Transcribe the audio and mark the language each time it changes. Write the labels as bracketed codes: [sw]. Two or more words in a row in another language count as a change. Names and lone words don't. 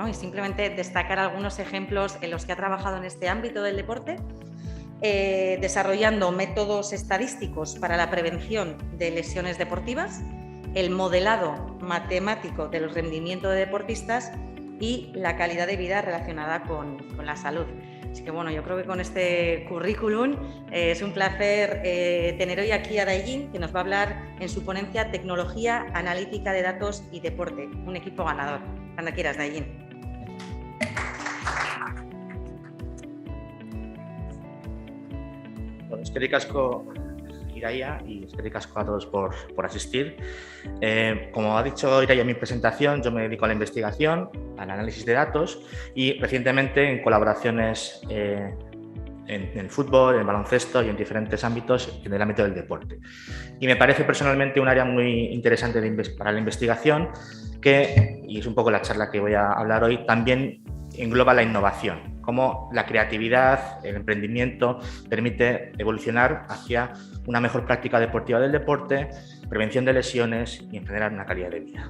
[es] Y simplemente destacar algunos ejemplos en los que ha trabajado en este ámbito del deporte, desarrollando métodos estadísticos para la prevención de lesiones deportivas, el modelado matemático del rendimiento de deportistas y la calidad de vida relacionada con la salud. Así que bueno, yo creo que con este currículum es un placer tener hoy aquí a Daeyin, que nos va a hablar en su ponencia Tecnología, Analítica de Datos y Deporte, un equipo ganador. Cuando quieras, Daeyin. Bueno, [eu] eskerrik asko [es] Iraia y [eu] eskerrik asko [es] a todos por asistir. Como ha dicho Iraia en mi presentación, yo me dedico a la investigación, al análisis de datos y recientemente en colaboraciones en el fútbol, en el baloncesto y en diferentes ámbitos en el ámbito del deporte. Y me parece personalmente un área muy interesante para la investigación que, y es un poco la charla que voy a hablar hoy, también engloba la innovación, cómo la creatividad, el emprendimiento permite evolucionar hacia una mejor práctica deportiva del deporte, prevención de lesiones y en general una calidad de vida.